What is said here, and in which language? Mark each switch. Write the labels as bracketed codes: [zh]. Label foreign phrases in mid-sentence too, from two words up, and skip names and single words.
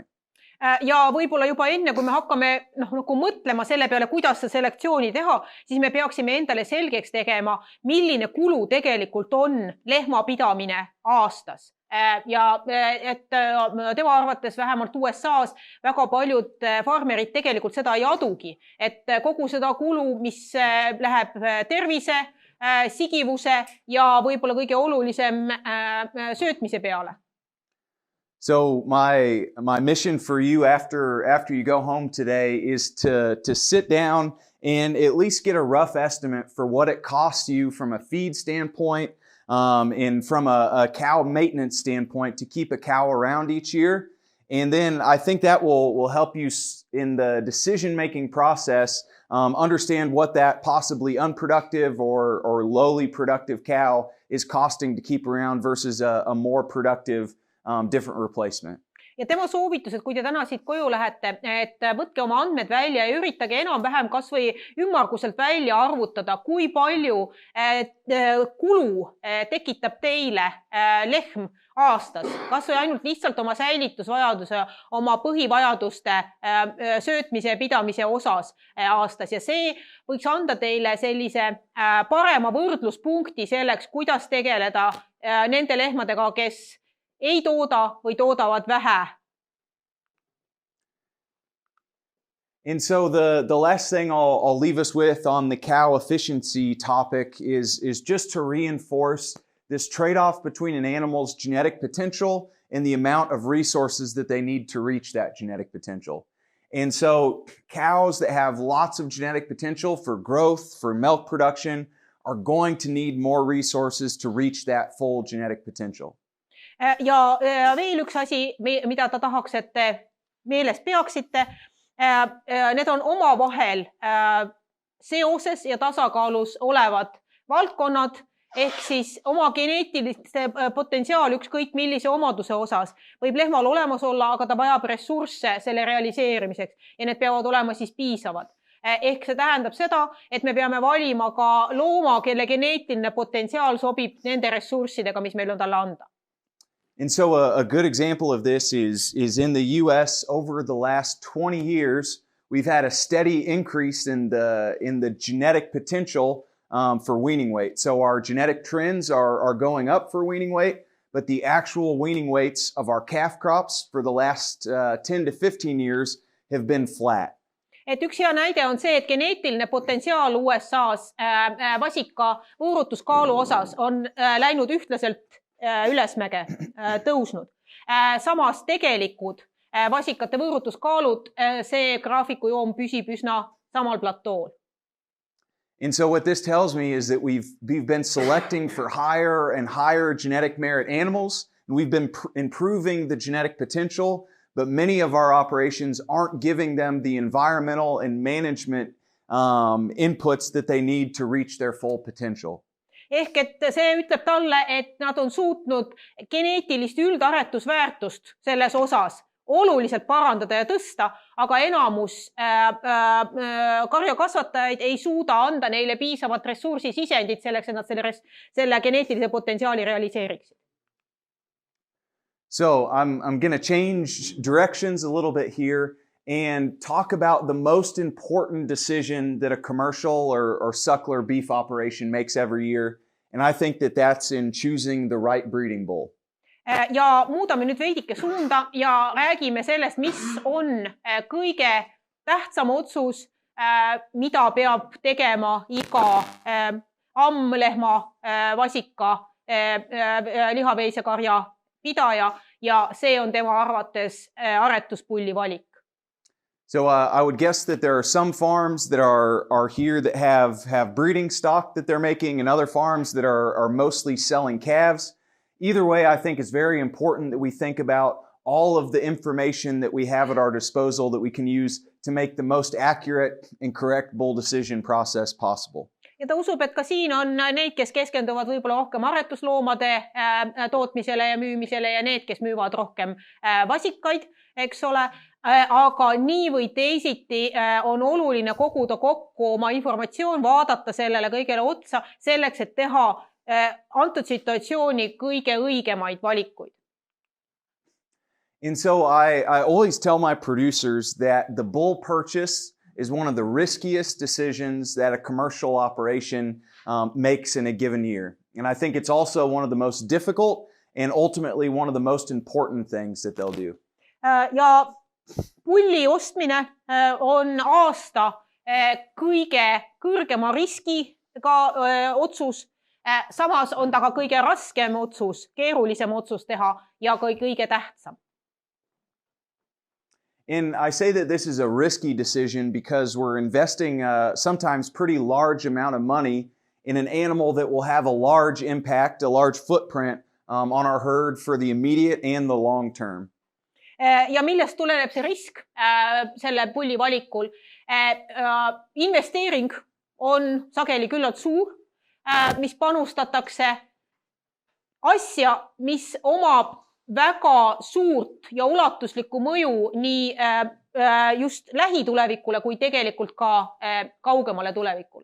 [et] Ja võib-olla juba enne, kui me hakkame mõtlema selle peale, kuidas see selektsiooni teha, siis me peaksime endale selgeks tegema, milline kulu tegelikult on lehmapidamine aastas. Ja et tema arvates vähemalt USA-s väga paljud farmerid tegelikult seda ei adugi, et kogu seda kulu, mis läheb tervise, sigivuse ja võib-olla kõige olulisem söötmise peale. [en] So my mission for you after you go home today is to sit down and at least get a rough estimate for what it costs you from a feed standpoint and from a cow maintenance standpoint to keep a cow around each year. And then I think that will help you in the decision-making process understand what that possibly unproductive or lowly productive cow is costing to keep around versus a more productive different replacement. [et] Ja tema soovitus, et kui te täna siit koju lähete, et võtke oma andmed välja ja üritage enam-vähem kas või ümmarguselt välja arvutada, kui palju kulu tekitab teile lehm aastas, kas või ainult lihtsalt oma säilitusvajaduse, oma põhivajaduste söötmise ja pidamise osas aastas. Ja see võiks anda teile sellise parema võrdluspunkti selleks, kuidas tegeleda nende lehmadega, kes ei tooda või toodavad vähe. [en] And so the last thing I'll leave us with on the cow efficiency topic is just to reinforce this trade-off between an animal's genetic potential and the amount of resources that they need to reach that genetic potential. And so cows that have lots of genetic potential for growth, for milk production, are going to need more resources to reach that full genetic potential. [et] Ja veel üks asi, mida ta tahaks, et te meeles peaksite, need on omavahel seoses ja tasakaalus olevad valdkonnad, ehk siis oma geneetiliste potentsiaal ükskõik millise omaduse osas võib lehmal olemas olla, aga ta vajab ressursse selle realiseerimiseks ja need peavad olema siis piisavad. Ehk see tähendab seda, et me peame valima ka looma, kelle geneetiline potentsiaal sobib nende ressurssidega, mis meil on talle anda. [en] And so a good example of this is in the US over the last 20 years, we've had a steady increase in the genetic potential for weaning weight. So our genetic trends are going up for weaning weight, but the actual weaning weights of our calf crops for the last 10 to 15 years have been flat. [et] Et üks hea näide on see, et geneetiline potentsiaal USA's vasika võõrutuskaalu osas on läinud ühtlaselt ülesmäge tõusnud. Samas tegelikud vasikate võõrutuskaalud, see graafikujoon püsib üsna samal platool. [en] And so what this tells me is that we've been selecting for higher and higher genetic merit animals, and we've been improving the genetic potential, but many of our operations aren't giving them the environmental and management inputs that they need to reach their full potential. [et] Ehk et see ütleb talle, et nad on suutnud geneetilist üldaretusväärtust selles osas oluliselt parandada ja tõsta, aga enamus karjakasvatajaid ei suuda anda neile piisavat ressursisisendit selleks, et nad selle geneetilise potentsiaali realiseeriksid. [en] So I'm going to change directions a little bit here and talk about the most important decision that a commercial or suckler beef operation makes every year. And I think that that's in choosing the right breeding bull. [et] Ja muudame nüüd veidike suunda ja räägime sellest, mis on kõige tähtsam otsus, mida peab tegema iga ammlehma, vasika, lihaveisekarja pidaja ja see on tema arvates aretuspulli valik. [en] So I would guess that there are some farms that are here that have breeding stock that they're making and other farms that are mostly selling calves. Either way, I think it's very important that we think about all of the information that we have at our disposal that we can use to make the most accurate and correct bull decision process possible. [et] Ja ta usub, et ka siin on neid, kes keskenduvad võib-olla rohkem aretusloomade tootmisele ja müümisele ja need, kes müüvad rohkem vasikaid, eks ole. Aga nii või teisiti on oluline koguda kokku oma informatsioon, vaadata sellele kõigele otsa selleks, et teha antud situatsiooni kõige õigemaid valikuid. [en] And so I always tell my producers that the bull purchase is one of the riskiest decisions that a commercial operation makes in a given year. And I think it's also one of the most difficult and ultimately one of the most important things that they'll do. [et] Ja pulli ostmine on aasta kõige kõrgema riskiga otsus. Samas on ta ka kõige raskem otsus, keerulisem otsus teha ja kõige tähtsam. [en] And I say that this is a risky decision because we're investing sometimes pretty large amount of money in an animal that will have a large impact, a large footprint on our herd for the immediate and the long term. [et] Ja millest tuleneb see risk selle pulli valikul? Investeering on sageli küllalt suur, mis panustatakse asja, mis omab väga suurt ja ulatuslikku mõju nii just lähitulevikule kui tegelikult ka kaugemale tulevikule.